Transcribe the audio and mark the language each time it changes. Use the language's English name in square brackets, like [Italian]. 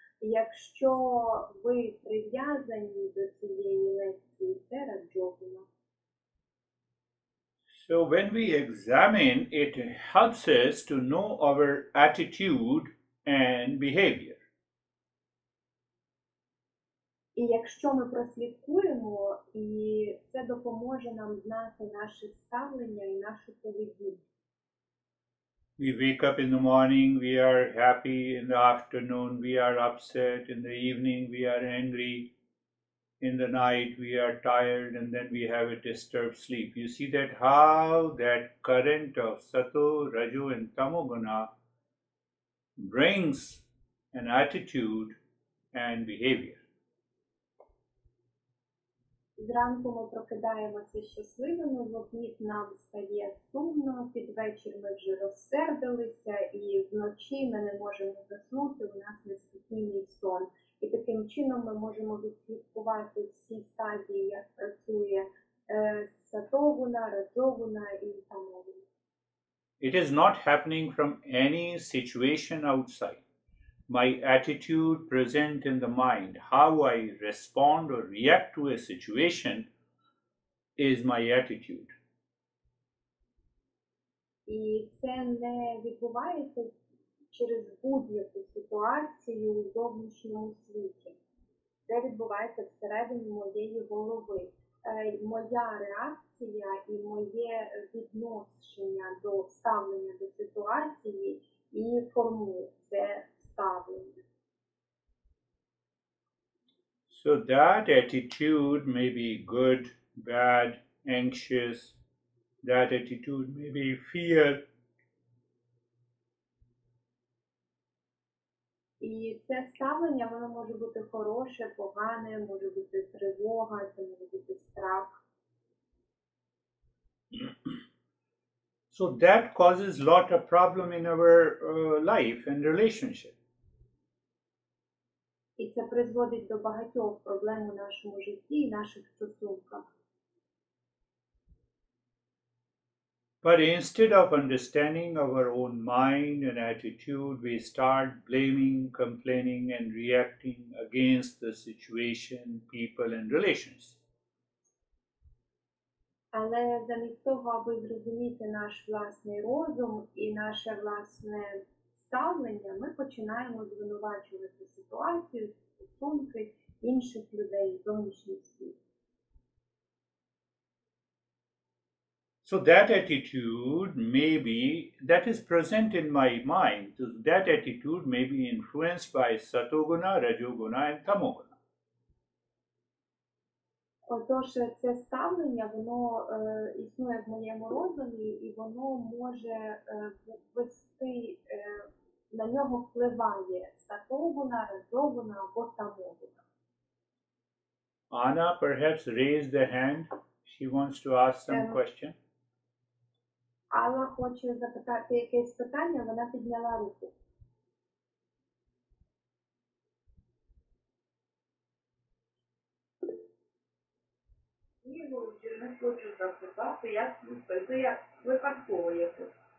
[Ukrainian] Якщо ви прив'язані до цієї лекції, це раджогуна. [English] So when we examine, it helps us to know our attitude and behavior. [Ukrainian] І якщо ми прослідкуємо, і це допоможе нам знати наше ставлення і нашу поведінку. [English] We wake up in the morning, we are happy, in the afternoon we are upset, in the evening we are angry, in the night we are tired, and then we have a disturbed sleep. You see that how that current of Sato, Raju and Tamoguna brings an attitude and behavior. [Ukrainian] Зранку ми прокидаємося щасливими, в обід нам стає сумно, під вечір ми вже розсердилися, і вночі ми не можемо заснути, у нас неспокійний сон. І таким чином ми можемо відслідкувати всі стадії, як працює сатогуна, раджогуна і тамогуна. [English] It is not happening from any situation outside. My attitude present in the mind, how I respond or react to a situation is my attitude. [Ukrainian] І це не відбувається через будь-яку ситуацію у зовнішньому світі. Це відбувається всередині моєї голови. Моя реакція і моє відношення до ставлення до ситуації і формує це ставлення. [English] So that attitude may be good, bad, anxious. That attitude may be fear. [Ukrainian] І це ставлення, воно може бути хороше, погане, може бути тривога, це може бути страх. [English] So that causes lot of problem in our life and relationship. [Ukrainian] І це призводить до багатьох проблем у нашому житті і наших стосунках. [English] But instead of understanding our own mind and attitude, we start blaming, complaining, and reacting against the situation, people, and relations. [Ukrainian] Але замість того, аби зрозуміти наш власний розум і наше власне ставлення, ми починаємо звинувачувати ситуацію, стосунки інших людей, зовнішній світ. [English] So that attitude that is present in my mind, so that attitude may be influenced by satoguna, rajoguna, and tamoguna. [Ukrainian] Отож, це ставлення, воно існує в моєму розумі, і воно може вести, на нього впливає сатогуна, раджогуна або тамогуна. [English] Anna perhaps raised the hand. She wants to ask some question. [Ukrainian] Алла хоче запитати якесь питання, вона підняла руку. Не хочу запитати, як це як випадково якось.